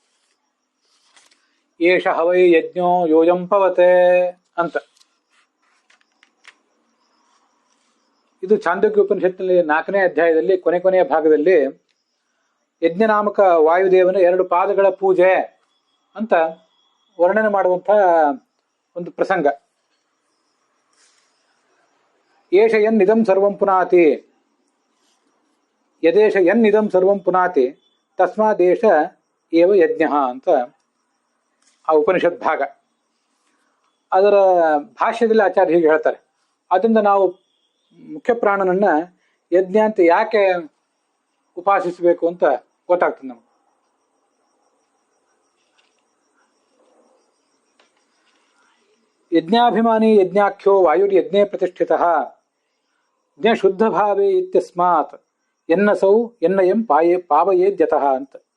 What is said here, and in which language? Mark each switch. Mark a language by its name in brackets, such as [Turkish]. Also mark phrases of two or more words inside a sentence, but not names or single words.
[Sanskrit] ಏಷ ಹವೈ ಯಜ್ಞೋ ಯೋಜಂ ಪವತೆ ಅಂತ. [Kannada] ಇದು ಛಾಂದೋಗ್ಯ ಉಪನಿಷತ್ತಿನಲ್ಲಿ 4ನೇ ಅಧ್ಯಾಯದಲ್ಲಿ ಕೊನೆಯ ಭಾಗದಲ್ಲಿ ಯಜ್ಞನಾಮಕ ವಾಯುದೇವನ 2 ಪಾದಗಳ ಪೂಜೆ ಅಂತ ವರ್ಣನೆ ಮಾಡುವಂಥ ಒಂದು ಪ್ರಸಂಗ. [Sanskrit] ಏಷ ಯನ್ನಿದಂ ಸರ್ವಂ ಪುನಾತಿ, ಯದೇಶ ಯನ್ನಿದಂ ಸರ್ವಂ ಪುನಾತಿ ತಸ್ಮಾದೇಶ ಏವ ಯಜ್ಞ [Kannada] ಅಂತ ಆ ಉಪನಿಷತ್ ಭಾಗ. ಅದರ ಭಾಷ್ಯದಲ್ಲಿ ಆಚಾರ್ಯ ಹೀಗೆ ಹೇಳ್ತಾರೆ. ಅದರಿಂದ ನಾವು ಮುಖ್ಯ ಪ್ರಾಣನನ್ನ ಯಜ್ಞ ಅಂತ ಯಾಕೆ ಉಪಾಸಿಸಬೇಕು ಅಂತ ಗೊತ್ತಾಗ್ತದೆ ನಮಗೆ. [Sanskrit] ಯಜ್ಞಾಭಿಮಾನಿ ಯಜ್ಞಾಖ್ಯೋ ವಾಯುರ್ ಯಜ್ಞೇ ಪ್ರತಿಷ್ಠಿತಃ ಯಜ್ಞ ಶುದ್ಧ ಭಾವೇ ಇತ್ಯಸ್ಮಾತ್ ಎನ್ನಸೌ ಎನ್ನಯಂ ಪಾವಯೇದ್ಯತಃ ಅಂತ.